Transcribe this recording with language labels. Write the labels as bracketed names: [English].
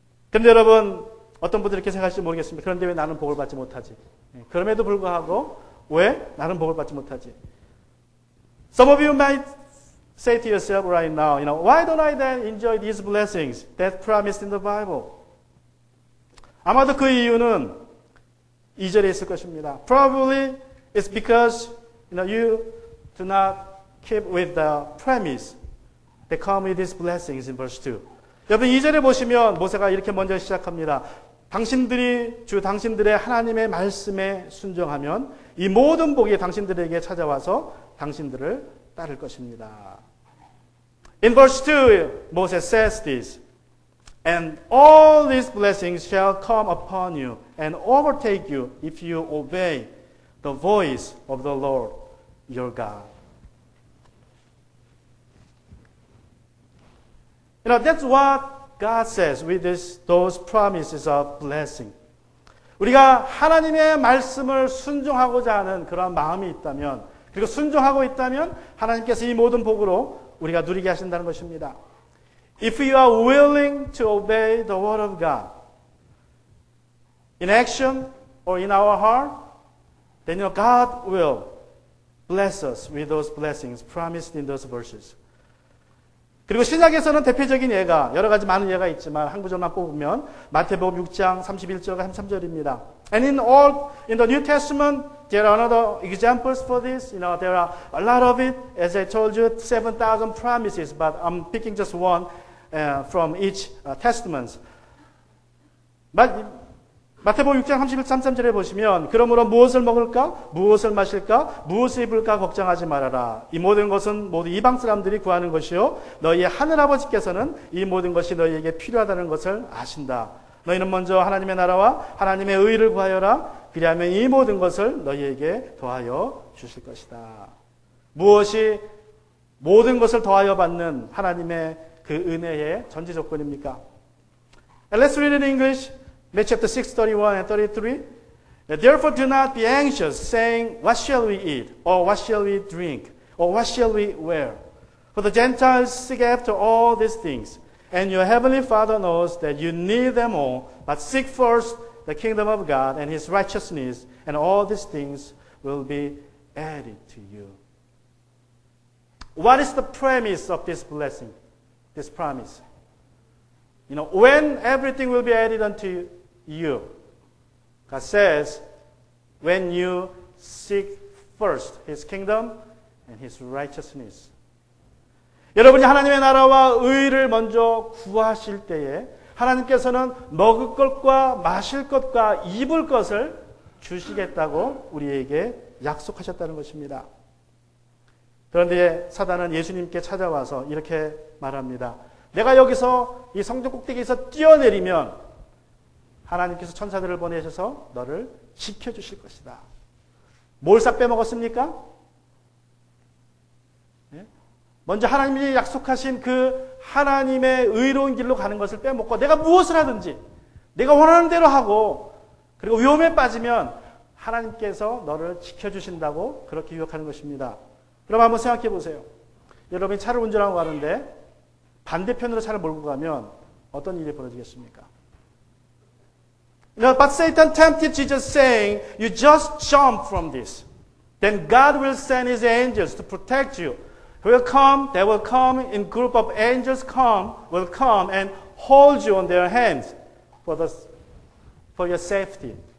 [Korean] 그런데 여러분, 어떤 분들이 이렇게 생각하실지 모르겠습니다. 그런데 왜 나는 복을 받지 못하지? 그럼에도 불구하고 왜 나는 복을 받지 못하지? [English] Some of you might say to yourself right now, why don't I then enjoy these blessings that promised in the Bible? [Korean] 아마도 그 이유는 2절에 있을 것입니다. [English] Probably it's because you do not keep with the premise that come with these blessings in verse 2. [Korean] 여러분 2절에 보시면 모세가 이렇게 먼저 시작합니다. 당신들의 하나님의 말씀에 순종하면 이 모든 복이 당신들에게 찾아와서 당신들을 따를 것입니다. [English] In verse 2, Moses says this, And all these blessings shall come upon you and overtake you if you obey the voice of the Lord your God. That's what God says with those promises of blessing. [Korean] 우리가 하나님의 말씀을 순종하고자 하는 그런 마음이 있다면, 그리고 순종하고 있다면 하나님께서 이 모든 복으로 우리가 누리게 하신다는 것입니다. [English] If we are willing to obey the word of God in action or in our heart, then God will bless us with those blessings promised in those verses. [Korean] 그리고 신약에서는 대표적인 예가 여러 가지 많은 예가 있지만 한 구절만 뽑으면 마태복음 6장 31절과 33절입니다. [English] And in the New Testament, there are other examples for this. There are a lot of it. As I told you, 7,000 promises, but I'm picking just one from each testament. [Korean] 마태복음 6장 33절에 보시면 그러므로 무엇을 먹을까? 무엇을 마실까? 무엇을 입을까? 걱정하지 말아라. 이 모든 것은 모두 이방 사람들이 구하는 것이요 너희의 하늘아버지께서는 이 모든 것이 너희에게 필요하다는 것을 아신다. 너희는 먼저 하나님의 나라와 하나님의 의를 구하여라. 그리하면 이 모든 것을 너희에게 더하여 주실 것이다. 무엇이 모든 것을 더하여 받는 하나님의 그 은혜의 전제 조건입니까? [English] And let's read it in English. Matthew chapter 6, 31 and 33. Therefore do not be anxious, saying, What shall we eat? Or what shall we drink? Or what shall we wear? For the Gentiles seek after all these things, and your heavenly Father knows that you need them all. But seek first the kingdom of God and His righteousness, and all these things will be added to you. What is the premise of this blessing, this promise? When everything will be added unto you. God says, when you seek first His kingdom and His righteousness. [Korean] 여러분이 하나님의 나라와 의를 먼저 구하실 때에 하나님께서는 먹을 것과 마실 것과 입을 것을 주시겠다고 우리에게 약속하셨다는 것입니다. 그런데 사단은 예수님께 찾아와서 이렇게 말합니다. 내가 여기서 이 성전 꼭대기에서 뛰어내리면 하나님께서 천사들을 보내셔서 너를 지켜주실 것이다. 뭘 싹 빼먹었습니까? 먼저 하나님이 약속하신 그 하나님의 의로운 길로 가는 것을 빼먹고 내가 무엇을 하든지 내가 원하는 대로 하고 그리고 위험에 빠지면 하나님께서 너를 지켜주신다고 그렇게 유혹하는 것입니다. 그럼 한번 생각해 보세요. 여러분이 차를 운전하고 가는데 반대편으로 차를 몰고 가면 어떤 일이 벌어지겠습니까? [English] But Satan tempted Jesus saying, you just jump from this. Then God will send his angels to protect you. They will come in group of angels will come and hold you on their hands for your safety.